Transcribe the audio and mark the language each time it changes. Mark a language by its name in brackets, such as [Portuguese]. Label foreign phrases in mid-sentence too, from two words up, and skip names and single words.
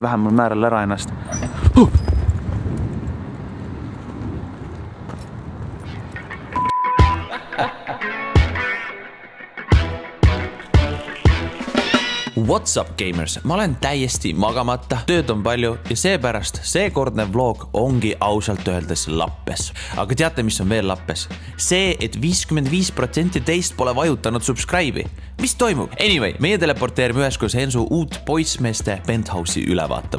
[Estonian] vähemal määral ära ennast. [English] What's up, gamers? [Estonian] Ma olen täiesti magamata, tööd on palju ja seepärast seekordne vlog ongi ausalt öeldes lappes. Aga teate, mis on veel lappes? See, et 55% teist pole vajutanud subscribe'i. Mis toimub? Anyway, meie teleporteerime üheskoos Ensu uut poissmeeste penthouse'i üle vaatama.